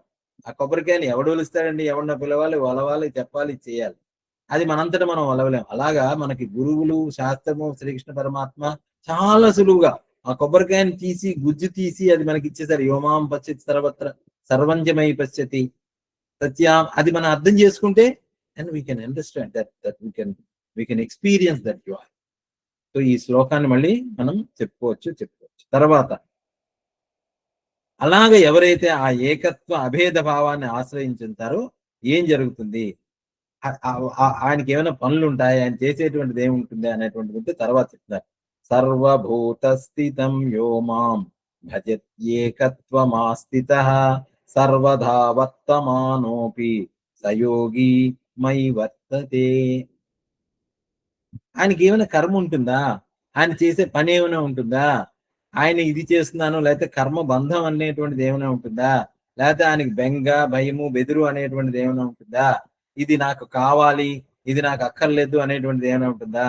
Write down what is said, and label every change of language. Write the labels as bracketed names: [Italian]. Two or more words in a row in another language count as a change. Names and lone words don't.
[Telugu] ఆ కొబ్బరికాయని ఎవడు ఒలుస్తాడండి? ఎవరిన పిలవాలి, ఒలవాలి, చెప్పాలి, చేయాలి. అది మనంతటా మనం ఒలవలేం. అలాగా మనకి గురువులు, శాస్త్రము, శ్రీకృష్ణ పరమాత్మ చాలా సులువుగా ఆ కొబ్బరికాయని తీసి, గుజ్జు తీసి అది మనకి ఇచ్చేసారు. [Sanskrit] యోమాం పశ్యతి సర్వత్ర సర్వంజమై పశ్యతి సత్యాం. [Telugu] అది మనం అర్థం చేసుకుంటే [English] and we can understand that we can experience that joy. [Telugu] సో ఈ శ్లోకాన్ని మళ్ళీ మనం చెప్పుకోవచ్చు. తర్వాత అలాగే ఎవరైతే ఆ ఏకత్వ అభేద భావాన్ని ఆశ్రయించుంటారో ఏం జరుగుతుంది, ఆయనకి ఏమైనా పనులు ఉంటాయి, ఆయన చేసేటువంటిది ఏముంటుంది అనేటువంటిది ఉంటే తర్వాత చెప్తారు. [Sanskrit] సర్వభూత స్థితం యో మాం భజత్యేకత్వమాస్థితః సర్వదా వర్తమానోపి సయోగి మయి వర్తతే. [Telugu] ఆయనకి ఏమైనా కర్మ ఉంటుందా? ఆయన చేసే పని ఏమైనా ఉంటుందా? ఆయన ఇది చేస్తున్నాను లేకపోతే కర్మ బంధం అనేటువంటిది ఏమైనా ఉంటుందా? లేకపోతే ఆయనకి బెంగ, భయము, బెదురు అనేటువంటిది ఏమైనా ఉంటుందా? ఇది నాకు కావాలి, ఇది నాకు అక్కర్లేదు అనేటువంటిది ఏమైనా ఉంటుందా?